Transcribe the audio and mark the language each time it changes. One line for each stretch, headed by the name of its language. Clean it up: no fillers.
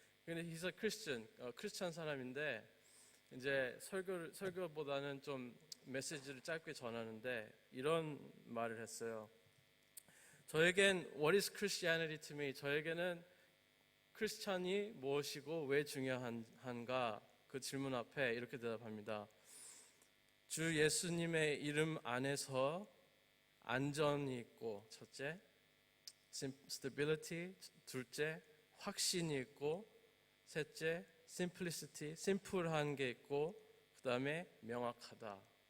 Korean: 근데
English: he's a Christian,
Korean: 크리스찬 사람인데 이제 설교보다는 좀 메시지를 짧게 전하는데 이런 말을 했어요. 저에겐
English: What is Christianity to me?
Korean: 저에게는 크리스찬이 무엇이고 왜 중요한가? 그 질문 앞에 이렇게 대답합니다. 주 예수님의 이름 안에서 안전이 있고, 첫째, stability, 둘째, 확신이 있고, 셋째, simplicity, 심플한 게 있고, 그 다음에 명확하다.